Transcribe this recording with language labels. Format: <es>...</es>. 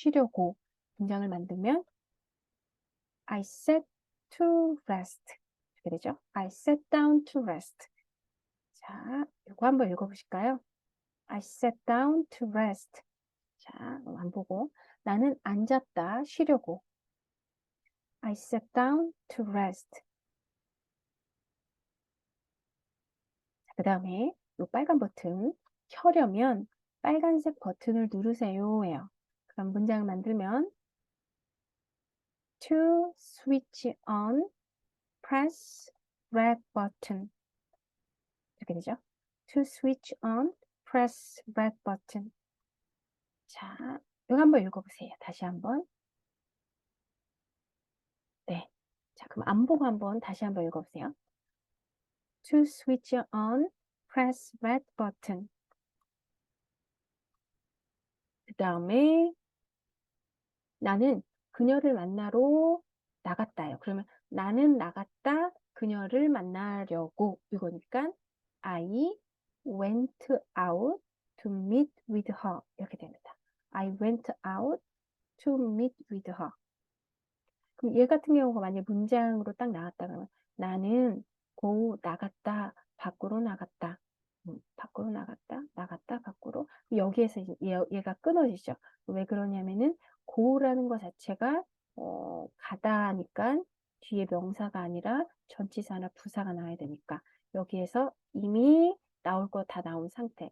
<ko>쉬려고 문장을 만들면</ko> <en>I sat to rest.</en> <ko>이렇게 되죠.</ko> <en>I sat down to rest.</en> <ko>자, 이거 한번 읽어보실까요?</ko> <en>I sat down to rest.</en> <ko>자, 안 보고 나는 앉았다. 쉬려고.</ko> <en>I sat down to rest.</en> <ko>그 다음에 이 빨간 버튼 켜려면 빨간색 버튼을 누르세요 해요. 그럼 문장을 만들면</ko> <en>to switch on, press red button</en> <ko>이렇게 되죠.</ko> <en>To switch on, press red button.</en> <ko>자, 이거 한번 읽어보세요. 다시 한번. 네. 자, 그럼 안 보고 한번 다시 한번 읽어보세요.</ko> <en>To switch on, press red button.</en> <ko>그 다음에 나는 그녀를 만나러 나갔다요. 그러면 나는 나갔다 그녀를 만나려고 이거니까</ko> <en>I went out to meet with her</en> <ko>이렇게 됩니다.</ko> <en>I went out to meet with her.</en> <ko>그럼 얘 같은 경우가 만약 문장으로 딱 나왔다 그러면 나는 나갔다 밖으로 나갔다. 밖으로 나갔다 밖으로. 여기에서 얘가 끊어지죠. 왜 그러냐면은 고라는 것 자체가 가다니까 뒤에 명사가 아니라 전치사나 부사가 나와야 되니까 여기에서 이미 나올 거 다 나온 상태.</ko>